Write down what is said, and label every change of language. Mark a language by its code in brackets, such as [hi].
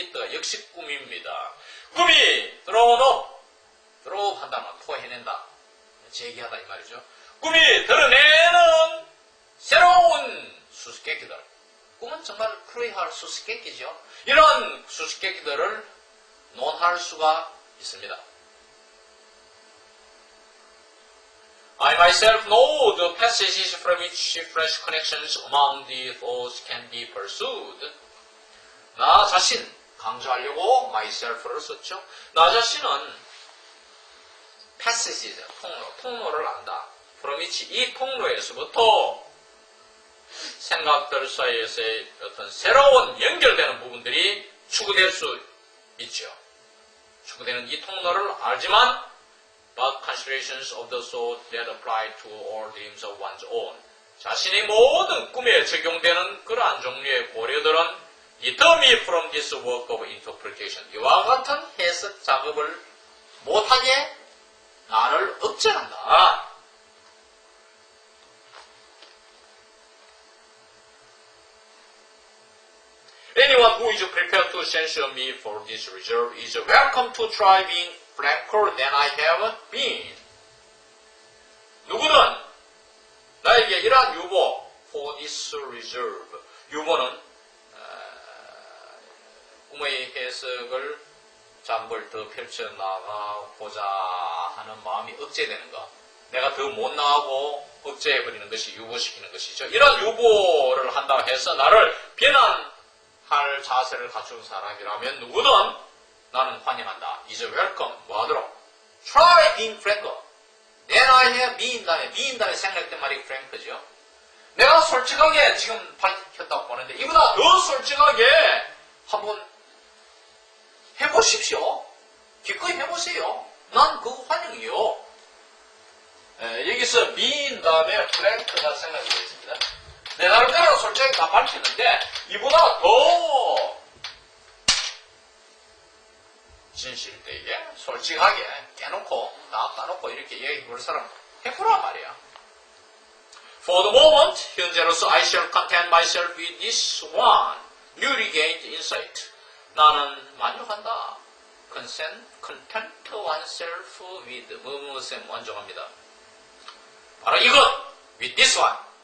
[ko] 이때가 역시 꿈입니다. 꿈이 [en] thrown up [ko] 한다는 말, 포해낸다, 제기하다 이 말이죠. 꿈이 드러내는 새로운 수수께끼들. 꿈은 정말 풀이할 수수께끼죠. 이런 수수께끼들을 논할 수가 있습니다. [en] I myself know the passages from which fresh connections among the thoughts can be pursued. [ko] 나 자신, 강조하려고 myself를 썼죠. 나 자신은 passages, 통로를 안다. [en] from which [ko] 이 통로에서부터 생각들 사이에서의 어떤 새로운 연결되는 부분들이 추구될 수 있죠. 추구되는 이 통로를 알지만 [en] but considerations of the soul that apply to all dreams of one's own. [ko] 자신의 모든 꿈에 적용되는 그러한 종류의 고려들은 [en] deter me from this work of interpretation. [ko] 이와 같은 해석 작업을 못하게 나를 억제한다. [en] Anyone who is prepared to censure me for this reserve is welcome to try being franker than I have been. [ko] 누구든 나에게 이러한 유보, [en] for this reserve, [ko] 유보는 꿈의 해석을 잠을 더 펼쳐나가고자 하는 마음이 억제되는 것. 내가 더 못 나가고 억제해버리는 것이 유보시키는 것이죠. 이런 유보를 한다고 해서 나를 비난할 자세를 갖춘 사람이라면 누구든 나는 환영한다. [en] is welcome. [ko] 뭐하도록? [en] try being franker. then I have been [ko] 다음에 생략된 말이 frank죠. 내가 솔직하게 지금 밝혔다고 보는데 이보다 더 솔직하게 한번 해보십시오. 기꺼이 해보세요. 난 그거 환영이요. 여기서 being 다음에 frank가 생략되어 있습니다. 내 나름대로 솔직하게 다 밝혔는데 이보다 더 진실되게 솔직하게 깨놓고 다 까놓고 이렇게 얘기해 볼 사람 해보란 말이야. [en] For the moment, [ko] 현재로서 [en] I shall content myself with this one, newly gained insight. [ko] 나는 만족한다. [en] content oneself with [ko] 무엇에 만족합니다. 바로 이것, [en] with this one.